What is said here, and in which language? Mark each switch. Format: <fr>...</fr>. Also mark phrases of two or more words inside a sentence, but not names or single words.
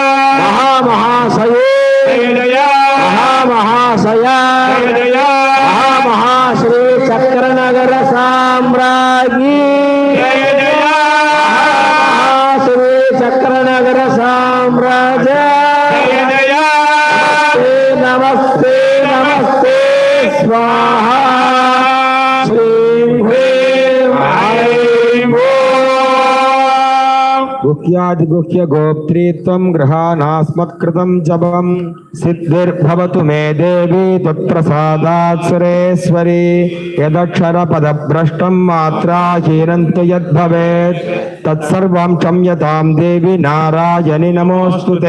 <sa>మహామహాశయే జగదయా మహామహాశయ జగదయా మహాశ్రీ చక్రనగర సామ్రాజ్ఞి జగదయా శ్రీ చక్రనగర సామ్రాజ్య జగదయా నమస్తే నమస్తే స్వాహా శ్రీం హ్రీం ఐం गुह्यादिगुह्य गोप्त्रीत्वं गृहाणास्मत्कृतं जपं सिद्धिर्भवतु मे देवी त्वत्प्रसादात् सुरेश्वरी यदक्षरपदभ्रष्टं मात्राहीनं तु यद्भवेत् तत्सर्वं क्षम्यतां देवी नारायणि नमोऽस्तु ते</sa>